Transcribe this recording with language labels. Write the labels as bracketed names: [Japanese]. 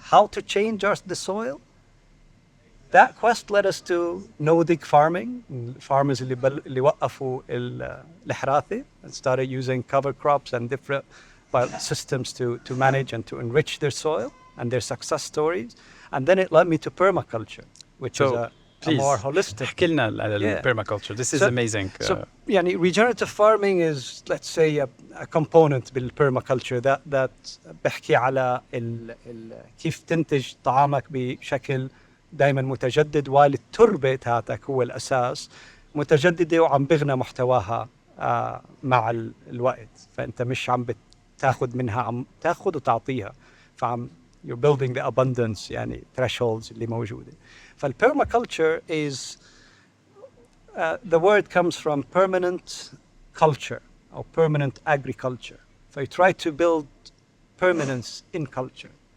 [English] How to change the soil? That quest led us to Nordic farming. Farmers اللي وقفوا الحراثة and started using cover crops and different systems to manage and to enrich their soil and their success stories. And then it led me to permaculture, which is a more holistic. [Arabic] احكي لنا على permaculture. [English] This is amazing. [Arabic] So يعني [English] regenerative farming is, let's say, a component [Arabic] بالpermaculture that بحكي على كيف تنتج طعامك بشكل دائما متجدد, while التربة تاعتك هو الأساس متجددة وعم بغنى محتواها مع الوقت. فأنت مش عم بتاخد منها, عم تاخد وتعطيها. [English] فعم you're building the abundance يعني thresholds [Arabic] اللي موجودة. [English] فالpermaculture is the word comes from permanent culture or permanent agriculture. So you try to build permanence in culture.